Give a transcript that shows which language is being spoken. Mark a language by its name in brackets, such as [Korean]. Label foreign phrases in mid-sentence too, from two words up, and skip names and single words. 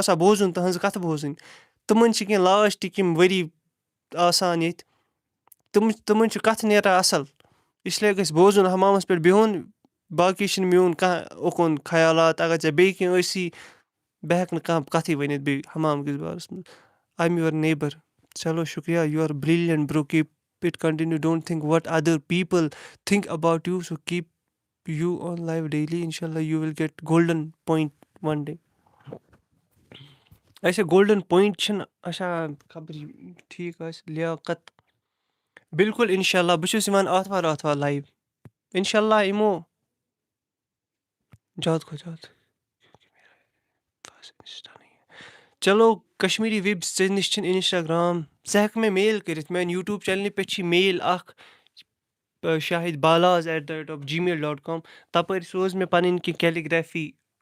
[Kashmiri] آسان بوزُن تٕہٕنٛز کَتھٕ بوزٕنۍ تِمَن چھِ کینٛہہ لاسٹٕکۍ یِم ؤری آسان ییٚتہِ تِمَن چھُ کَتھٕ نیران اَصٕل اِسلیے گژھِ بوزُن حمامَس پٮ۪ٹھ بِہُن باقٕے چھِنہٕ میون کانٛہہ اُکُن خیالات اگر ژےٚ بیٚیہِ کینٛہہ ٲسی بہٕ ہٮ۪کہٕ نہٕ کانٛہہ کَتھٕے ؤنِتھ بیٚیہِ حمام کِس بارَس منٛز [English] I am your neighbour [Kashmiri] چلو شُکریہ [English] You are brilliant bro keep it continue don't think what other people think about you so keep you on life daily [Arabic] اِنشاء اللہ [English] you will get golden point one day [Kashmiri] اَسے [English] golden point [Kashmiri] چھِنہٕ اچھا خبر ٹھیٖک آسہِ لیاقت بِلکُل [Arabic] اِنشاء اللہ [Kashmiri] بہٕ چھُس یِوان آتھوار لایِو [Arabic] اِنشاء اللہ [Kashmiri] یِمو زیادٕ کھۄتہٕ زیادٕ چلو کشمیٖری وِبٕس ژےٚ نِش چھِنہٕ اِنسٹاگرٛام ژٕ ہٮ۪کہٕ مےٚ میل کٔرِتھ میٛانہِ یوٗٹیوٗب چَنلہِ پٮ۪ٹھ چھِ میل اَکھ shahidbalaz@gmail.com تَپٲرۍ سوز مےٚ پَنٕنۍ کینٛہہ کیلیٖگرٛافی